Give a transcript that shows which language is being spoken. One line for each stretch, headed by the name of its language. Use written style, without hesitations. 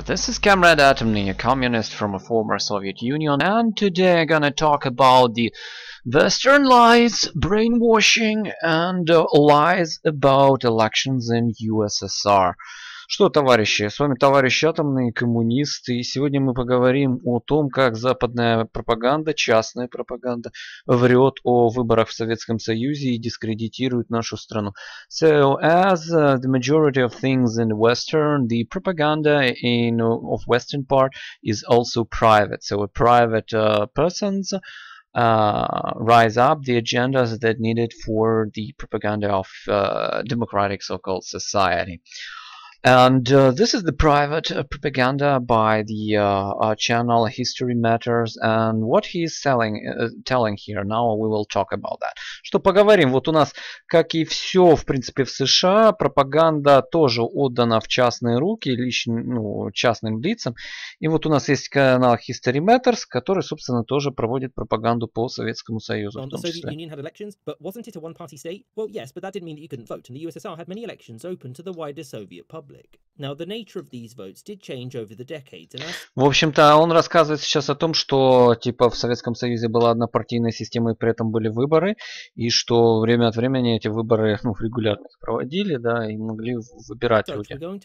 English: This is Comrade Atomny, a communist from a former Soviet Union, and today I'm gonna talk about the Western lies, brainwashing, and lies about elections in USSR.
Russian: Что, товарищи, с вами товарищ Атомный, коммунист, и сегодня мы поговорим о том, как западная пропаганда, частная пропаганда, врет о выборах в Советском Союзе и дискредитирует нашу страну.
English: So, as the majority of things in Western, the propaganda of Western part is also private. So, private persons rise up the agendas that needed for the propaganda of democratic so-called society. And this is the private propaganda by the channel History Matters, and what he's telling here. Now we will talk about that.
Russian: Что поговорим? Вот у нас, как и все, в принципе, в США, пропаганда тоже отдана в частные руки, частным лицам. И вот у нас есть канал History Matters, который, собственно, тоже проводит пропаганду по Советскому Союзу.
English: The Soviet Union had elections, but wasn't it a one-party state? Well, yes, but that didn't mean that you couldn't vote, and the USSR had many elections open to the wider Soviet public. Now, the nature of these votes did change over the decades, and
Russian: В общем-то, он рассказывает сейчас о том, что типа в Советском Союзе была однопартийная система, и при этом были выборы, и что время от времени эти выборы регулярно проводили, да, и могли выбирать люди.